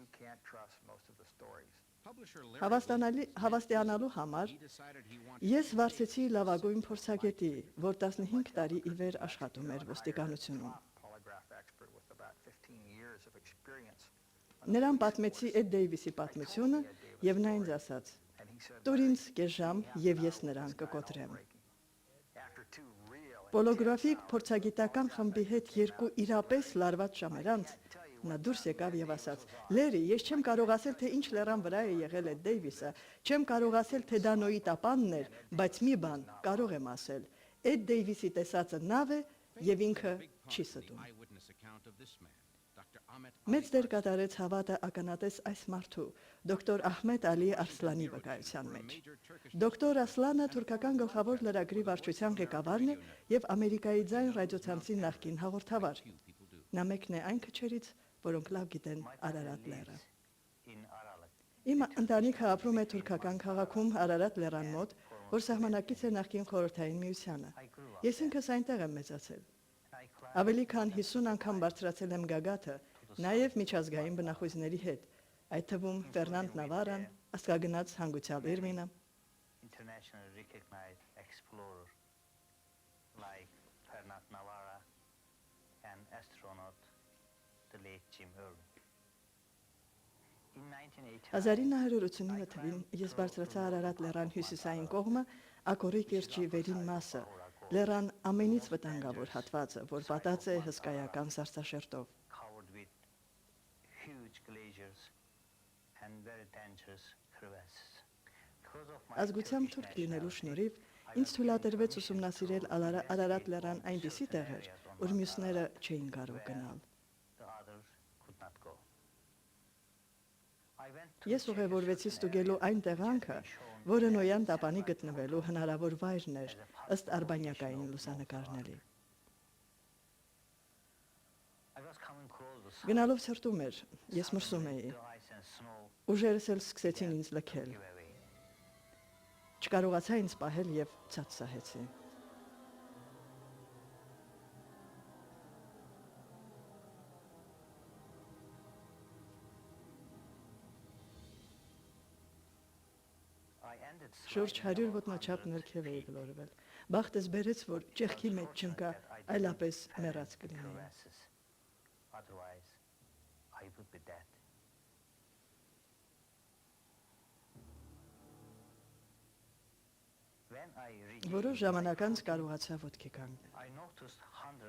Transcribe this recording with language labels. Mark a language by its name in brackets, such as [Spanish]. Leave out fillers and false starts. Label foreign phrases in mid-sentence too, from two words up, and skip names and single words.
[English] Publisher Larry [Armenian] Հավաստիանալու համար [English] he decided he wanted [Armenian] ես վարձեցի լավագույն փորձագետի, որ 15 տարի ի վեր աշխատում էր ոստիկանությունում։ Նրան պատմեցի Էդ Դեյվիսի պատմությունը եւ նա ինձ ասաց. «Տուր ինձ կես ժամ եւ ես նրան կկոտրեմ»։ Պոլոգրաֆիկ փորձագիտական խմբի հետ երկու իրապես լարված ժամեր անց նա դուրս եկավ եւ ասաց. «Լերի, ես չեմ կարող ասել, թե ինչ լեռան վրա է եղել Էդ Դեյվիսը, չեմ կարող ասել, թե դա Նոյի տապանն էր, բայց մի բան կարող եմ ասել. Էդ Դեյվիսի տեսածը նավ է եւ ինքը չի ստում»։ [English] eyewitness account of this man, Dr. Ahmet [Armenian] Մեծ Ali դեր Arslan. կատարեց հավատը ականատես այս մարդու, դոկտոր Ահմեդ Ալի Արսլանի վկայության մեջ։ Դոկտոր Ասլանը թուրքական գլխավոր լրագրի վարչության ղեկավարն է եւ Ամերիկայի ձայն ռադիոցանցի նախկին հաղորդավար։ [English] Few people do. [Armenian] Նա մեկն է այն քչերից, որոնք լավ գիտեն Արարատ լեռը։ Իմ ընտանիքը ապրում է թուրքական քաղաքում Արարատ լեռան մոտ, որ սահմանակից է նախկին խորհրդային միությանը։ Ես ինքս այնտեղ եմ մեծացել։ Ավելի քան 50 անգամ բարձրացել եմ գագաթը, նաև միջազգային բնախույզների հետ, այդ թվում Ֆերնանդ Նավարան, աստղագնաց Հանգուցյալ Էրմինը։ [English] Internationally recognized explorer like Fernand Navarra and astronaut the late Jim Irwin. In [Armenian] 1989 թվականին ես բարձրացա Արարատ լեռան հյուսիսային կողմը, Ակորի կիրճի վերին մասը, լեռան ամենից վտանգավոր հատվածը, որ պատած է հսկայական սառցաշերտով։ [English] covered with huge glaciers and very dangerous crevasses. Because of my [Armenian] Ազգությամբ [English] Turkish [Armenian] թուրք լինելու [English] nationality, [Armenian] շնորհիվ [English] I [Armenian] ինձ [English] was [Armenian] թույլատրվեց [English] given [Armenian] ուսումնասիրել [English] permission to [Armenian] Արարատ [English] investigate [Armenian] լեռան այնպիսի [English] certain [Armenian] տեղեր, [English] areas on [Armenian] որ [English] Mount [Armenian] մյուսները [English] Ararat [Armenian] չէին կարող [English] where [Armenian] գնալ։ [English] the others could not go. I went to [Armenian] Ես [English] check a [Armenian] ուղևորվեցի [English] certain [Armenian] ստուգելու [English] area [Armenian] այն [English] which had [Armenian] տեղանքը, [English] been shown [Armenian] որը [English] as [Armenian] Նոյան [English] a [Armenian] տապանի [English] satellite [Armenian] գտնվելու [English] photo [Armenian] հնարավոր վայրն էր, [English] as a [Armenian] ըստ [English] possible [Armenian] արբանյակային [English] location of [Armenian] լուսանկարների։ [English] North I was coming close to the [Armenian] Գնալով ցրտում էր, ես [English] sun. [Armenian] մրսում էի, [English] The ice and snow [Armenian] ուժերս էլ սկսեցին ինձ լքել, [English] give away. [Armenian] չկարողացա ինձ պահել եւ ցած սահեցի։ [English] I ended [Armenian] Շուրջ [English] sliding 100 about [Armenian] ոտնաչափ 100 ներքև էի [English] feet. [Armenian] գլորվել։ Բախտս բերեց, որ ճեղքի [English] It was [Armenian] մեջ չընկա, [English] fortunate that I didn't [Armenian] այլապես [English] penetrate [Armenian] մեռած [English] the [Armenian] կլինեի։ [English] crevasses. Otherwise, I would be dead. When I [Armenian] Որոշ [English] regained [Armenian] ժամանակ [English] my [Armenian] անց [English] footing, [Armenian] կարողացա ոտքի կանգնել։ [English] I noticed hundreds